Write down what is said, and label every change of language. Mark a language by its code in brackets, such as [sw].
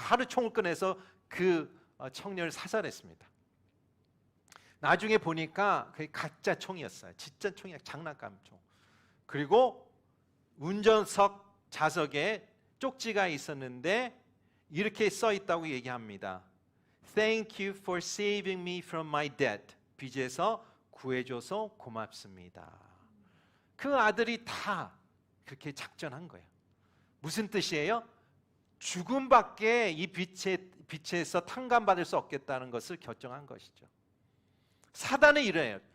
[ko] 바로 총을 꺼내서 그 청년을 사살했습니다. 나중에 보니까 그게 가짜 총이었어요. 진짜 총이 아니라 장난감 총. 그리고 운전석 좌석에 쪽지가 있었는데 이렇게 써 있다고 얘기합니다. [en] Thank you for saving me from my debt. [ko] 빚에서 구해줘서 고맙습니다. 그 아들이 다 그렇게 작전한 거예요. 무슨 뜻이에요? 죽음밖에 이 빛에서 탕감받을 수 없겠다는 것을 결정한 것이죠. 사단은 이래요.